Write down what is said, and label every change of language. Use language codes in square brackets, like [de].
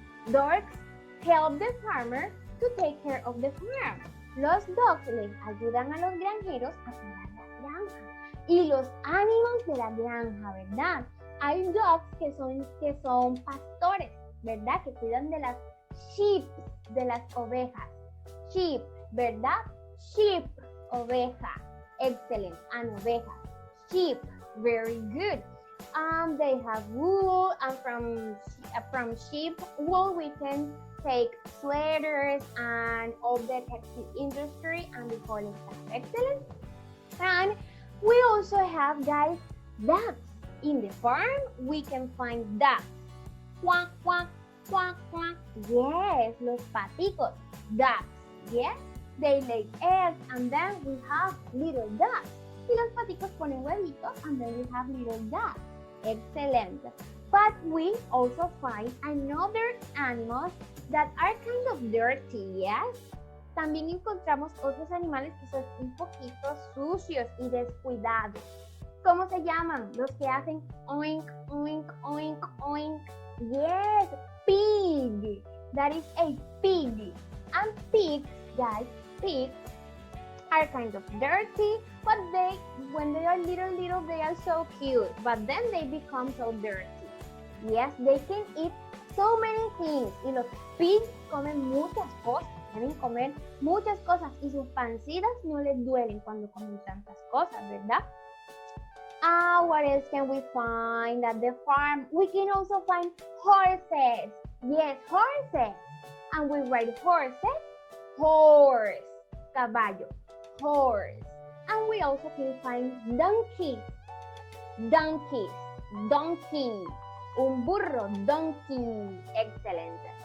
[en] Dogs help the farmer to take care of the farm. [es] Los dogs les ayudan a los granjeros a cuidar la granja. Y los animals de la granja, ¿verdad? Hay dogs que son pastores, ¿verdad? Que cuidan de las sheep, de las ovejas. [en] Sheep, ¿verdad? Sheep, oveja. Excellent. An oveja. Sheep, very good. They have wool, and from sheep wool we can take sweaters and all the textile industry and the whole stuff. Excellent. And we also have, guys, ducks. In the farm, we can find ducks. Quack, quack, quack, quack. Yes, [es] los paticos, [en] ducks. Yes, they lay eggs, and then we have little ducks. [es] Y los paticos ponen huevitos, [en] and then we have little ducks. Excellent. But we also find another animals that are kind of dirty, yes? [es] También encontramos otros animales que son un poquito sucios y descuidados. ¿Cómo se llaman? Los que hacen oink, oink, oink, oink. [en] Yes, pig. That is a pig. And pigs, guys, pigs are kind of dirty, but when they are little, they are so cute. But then they become so dirty. Yes, they can eat so many things. [es] Y los pigs comen muchas cosas. Deben comer muchas cosas y sus pancitas no les duelen cuando comen tantas cosas, ¿verdad? [en] What else can we find at the farm? We can also find horses. Yes, horses. And we write horses, horse, caballo, horse. And we also can find donkeys, donkeys, donkey, [es] un burro, [en] donkey. Excellent.